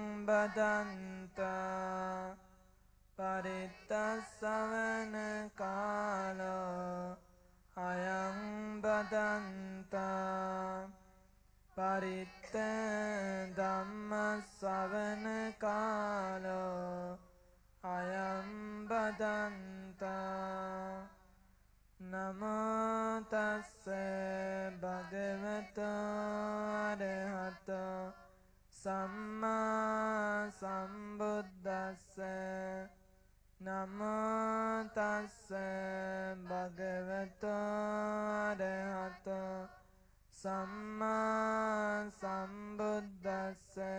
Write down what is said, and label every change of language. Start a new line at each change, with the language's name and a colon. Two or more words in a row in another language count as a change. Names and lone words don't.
Pali: බදන්තා පරිත්තස්සවන කාලෝ අයං බදන්තා පරිත්ත ධම්මස්සවන කාලෝ අයං බදන්තා නමෝ තස්ස භගවතෝ අරහතෝ සම්මා සම්බුද්දස්ස නමෝ තස්ස භගවතෝ අරහතෝ සම්මා සම්බුද්දස්ස